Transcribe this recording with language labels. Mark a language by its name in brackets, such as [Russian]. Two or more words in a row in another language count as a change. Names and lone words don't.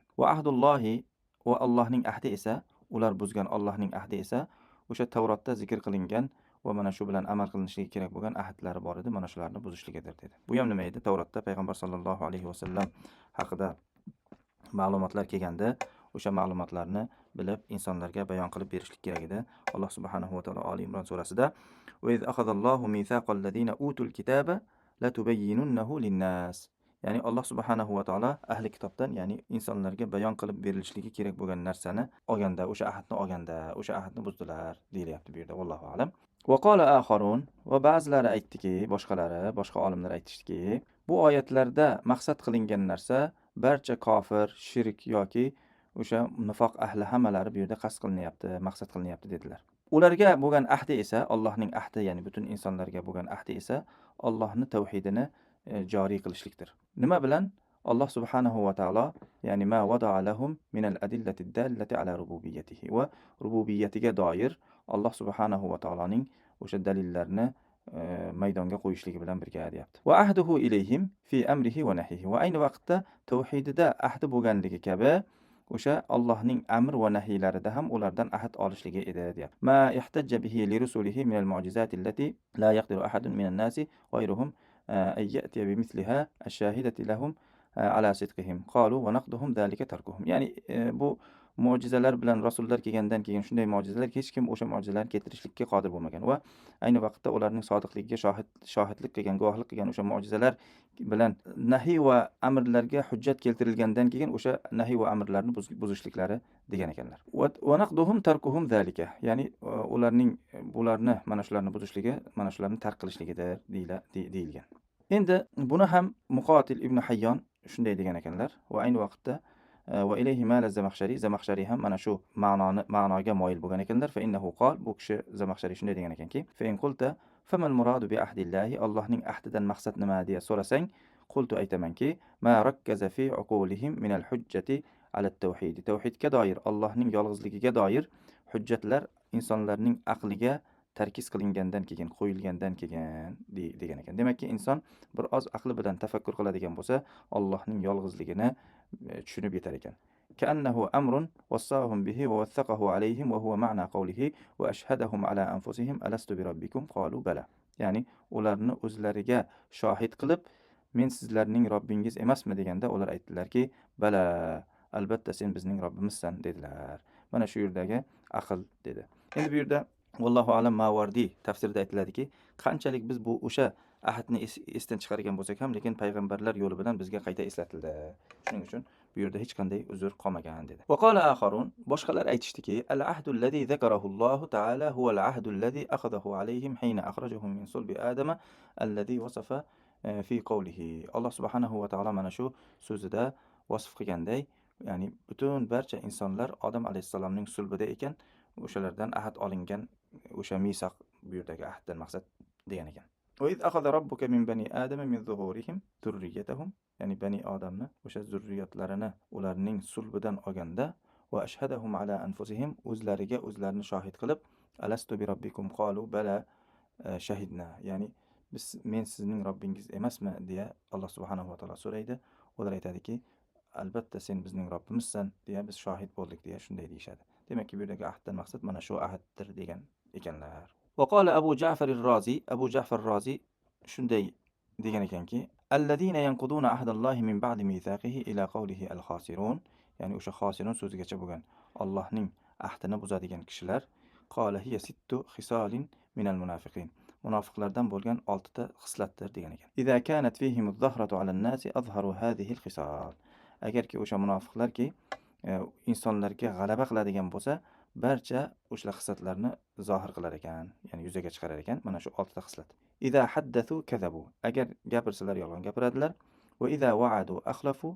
[Arabic] وعهد الله [Uzbek] va Allohning ahdi esa, ular buzgan Allohning ahdi esa o'sha Tavrotda zikr qilingan va mana shu bilan amal qilinishligi kerak bo'lgan ahdlari bor edi, mana shularni buzishligidir dedi. Bu ham nima edi? Tavrotda payg'ambar [Arabic] صلى الله عليه وسلم [Uzbek] haqida ma'lumotlar kelganda o'sha ma'lumotlarni bilib insonlarga bayon qilib berishlik kerak edi. [Arabic] Alloh سبحانه وتعالى Ali Imron surasida: "وإذ أخذ الله ميثاق الذين أوتوا الكتاب لتبيننه للناس." [Uzbek] Ya'ni Alloh [Arabic] سبحانه وتعالى [Uzbek] ahli kitobdan, ya'ni insonlarga bayon qilib berilishligi kerak bo'lgan narsani olganda, o'sha ahdni buzdilar deyilyapti bu yerda. [Arabic] والله أعلم. وقال آخرون [Uzbek] va ba'zilari aytdiki, boshqa olimlar aytishdiki, bu oyatlarda maqsad qilingan narsa barcha kofir, shirk yoki o'sha nifoq ahli hammalari bu yerda qasd qilinyapti, maqsad qilinyapti dedilar. Ularga bo'lgan ahdi esa, Allohning ahdi, ya'ni butun insonlarga bo'lgan ahdi esa Allohning tavhidini joriy qilishlikdir. Nima bilan? Alloh [Arabic] سبحانه وتعالى, [Uzbek] ya'ni [Arabic] ما وضع لهم من الأدلة الدالة على ربوبيته [Uzbek] va rububiyyatiga doir Alloh [Arabic] سبحانه وتعالى [Uzbek] o'sha dalillarni maydonga qo'yishligi bilan birga deyapti. [Arabic] وعهده إليهم في أمره ونهيه. [Uzbek] Va ayni vaqtda tavhidida ahdi bo'lganligi kabi o'sha Allohning amr va nahylarida ham ulardan ahd olishligi edi deyapti. [Arabic] ما احتج به لرسله من المعجزات التي لا يقدر أحد من الناس غيرهم أن يأتي بمثلها الشاهدة لهم على صدقهم قالوا ونقضهم ذلك تركهم. [Uzbek] Ya'ni bu mo'jizalar bilan rasullar kelgandan keyin shunday mo'jizalar hech kim o'sha mo'jizalarni keltirishlikka qodir bo'lmagan va ayni vaqtda ularning sodiqligiga shohidlik qilgan, guvohlik qilgan o'sha mo'jizalar bilan nahiy va amrlarga hujjat keltirilgandan keyin o'sha nahiy va amrlarni buzishliklari degan ekanlar. [Arabic] ونقضهم تركهم ذلك, [Uzbek] ya'ni bularni mana shularni buzishligi, mana shularni tark qilishligidir deyilgan. Endi buni ham Muqotil ibn Hayyon shunday degan ekanlar va ayni vaqtda [Arabic] وإليه مال [Uzbek] Zamakhshari ham mana shu ma'noga moyil bo'lgan ekanlar. [Arabic] فإنه قال, [Uzbek] bu kishi Zamakhshari shunday degan ekanki: [Arabic] فإن قلت فما المراد بعهد الله, [Uzbek] Allohning ahdidan maqsad nima deya so'rasang, qultu aytamanki: [Arabic] ما ركز في عقولهم من الحجة على التوحيد. [Uzbek] Tauhidga doir, Allohning yolg'izligiga doir hujjatlar insonlarning aqliga tarkiz qilingandan keyin, qo'yilgandan keyin degan ekan. Demakki, inson bir oz aqli bilan tafakkur qiladigan bo'lsa, Allohning yolg'izligini tushunib yetar ekan. [Arabic] كأنه أمر وصاهم به ووثقه عليهم وهو معنى قوله وأشهدهم على أنفسهم ألست بربكم قالوا بلى. [Uzbek] Ya'ni ularni o'zlariga shohid qilib, men sizlarning Robbingiz emasmi deganda ular aytdilarki, bala, albatta sen bizning Robbimizsan dedilar. Mana shu yerdagi aql dedi. Endi bu yerda [Arabic] والله أعلم [Uzbek] Mawardi tafsirida aytiladiki, qanchalik biz bu o'sha ahdni esdan chiqargan bo'lsak ham, lekin payg'ambarlar yo'li bilan bizga qayta eslatildi. Shuning uchun bu yerda hech qanday uzr qolmagan dedi. [Arabic] وقال آخرون, [Uzbek] boshqalar aytishdiki, [Arabic] العهد الذي ذكره الله تعالى هو العهد الذي أخذه عليهم حين أخرجهم من صلب آدم الذي وصف في قوله. [Uzbek] Alloh [Arabic] سبحانه وتعالى [Uzbek] mana shu so'zida vasf qilganday, ya'ni butun barcha insonlar Odam alayhisalomning sulbida ekan, o'shalardan ahd olingan o'sha misoq, bu yerdagi ahddan maqsad degan ekan. [Arabic] وإذ أخذ ربك من بني آدم من ظهورهم ذريتهم, [Uzbek] ya'ni bani odamni o'sha zurriyatlarini ularning sulbidan olganda, [Arabic] وأشهدهم على أنفسهم, [Uzbek] o'zlarini shohid qilib, [Arabic] ألست بربكم قالوا بلى شهدنا, [Uzbek] ya'ni men sizning Robbingiz emasmi deya Alloh [Arabic] سبحانه وتعالى [Uzbek] so'raydi. Ular aytadiki, albatta sen bizning Robbimizsan deya biz shohid bo'ldik deya shunday deyishadi. Demakki, bu yerdagi ahddan maqsad mana shu ahddir degan ekanlar. [Arabic] وقال [Uzbek] Abu Ja'far ar-Razi, Abu Ja'far ar-Razi shunday degan ekanki, [Arabic] الذين ينقضون عهد الله من بعد ميثاقه إلى قوله الخاسرون, [Uzbek] ya'ni o'sha khosirun so'zigacha bo'lgan Allohning ahdini buzadigan kishilar, [Arabic] قال هي ست خصال من المنافقين, [Uzbek] munofiqlardan bo'lgan 6 ta xislatdir degan ekan. [Arabic] إذا كانت فيهم الظهرة على الناس أظهروا هذه الخصال. [Uzbek] Agarki o'sha munofiqlarki insonlarga g'alaba qiladigan bo'lsa, barcha o'sha xislatlarni zohir qilar ekan, ya'ni yuzaga chiqarar ekan. Mana shu 6 ta xislat. [Arabic] إذا حدثوا كذبوا. [Uzbek] Agar gapirsalar yolg'on gapiradilar. [Arabic] وإذا وعدوا أخلفوا.